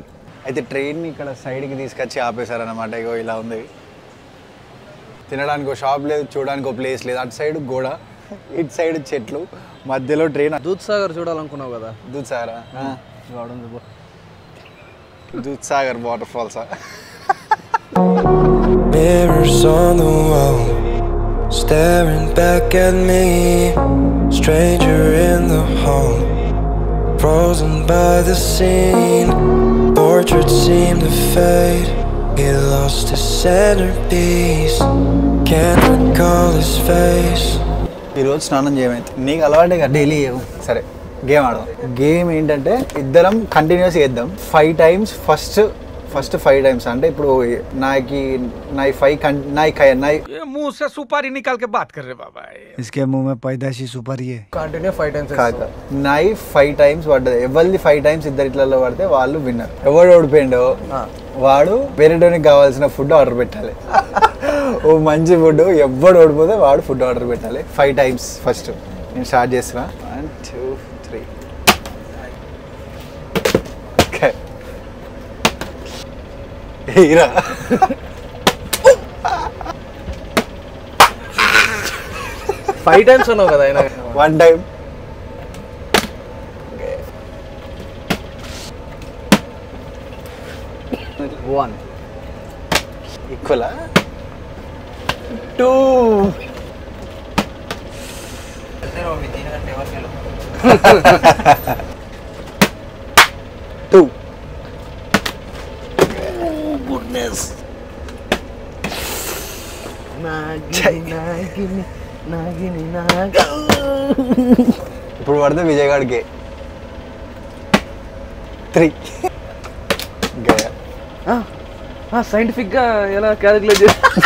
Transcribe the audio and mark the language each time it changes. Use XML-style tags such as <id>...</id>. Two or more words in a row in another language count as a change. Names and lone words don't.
<te>అయితే ట్రైన్ని ఇక్కడ సైడ్కి తీసుకొచ్చి ఆపేశారన్నమాట. ఇగో ఇలా ఉంది. తినడానికి ఒక షాప్ లేదు, చూడడానికి ఒక ప్లేస్ లేదు. అటు సైడ్ గోడ, ఇటు సైడ్ చెట్లు మధ్యలో ట్రైన్. దూద్ సాగర్ చూడాలనుకున్నావు కదా? దూద్ సాగరా? చూడండి దూద్ సాగర్ వాటర్ ఫాల్సా?</te> <en>Mirrors on the wall, staring back at me. Stranger in the hall, frozen by the scene. Portraits seem to fade, he lost his centerpiece. Can't recall his face.</en> <te>ఈరోజు స్నానం చేయమైతే నీకు అలవాటే కదా డైలీ. సరే గేమ్ ఆడదాం. గేమ్ ఏంటంటే ఇద్దరం కంటిన్యూస్ చేద్దాం 5 times. ఫస్ట్ 5 times అంటే ఇప్పుడు</te> <hi>मुंह से सुपारी निकाल के बात कर रहे बाबा. इसके मुंह में पैदाशी सुपारी है.</hi> <te>కంటిన్యూ 5 times కాదు, నై 5 times పడ్డది. ఎవరిది 5 times ఇద్దరు ఇట్లలో పడితే వాళ్ళు విన్నర్. ఎవడు ఓడిపోయిండో వాడు వేరేటోనికి కావాల్సిన ఫుడ్ ఆర్డర్ పెట్టాలి. ఓ మంచి ఫుడ్ ఎవడు ఓడిపోతే వాడు ఫుడ్ ఆర్డర్ పెట్టాలి 5 times. ఫస్ట్ నేను స్టార్ట్ చేస్తున్నా. 1 2 3. ఓకే హీరా 5 times అన్నావు కదా ఆయన.</te> <en>1 time. One.</en> <te>ఈక్వలా?</te> <en>2. Goodness.</en> <te>ఇప్పుడు పడితే విజయ్ గాడికి 3. సైంటిఫిక్ గా ఎలా క్యాలిక్యులేట్ చేస్తా?</te>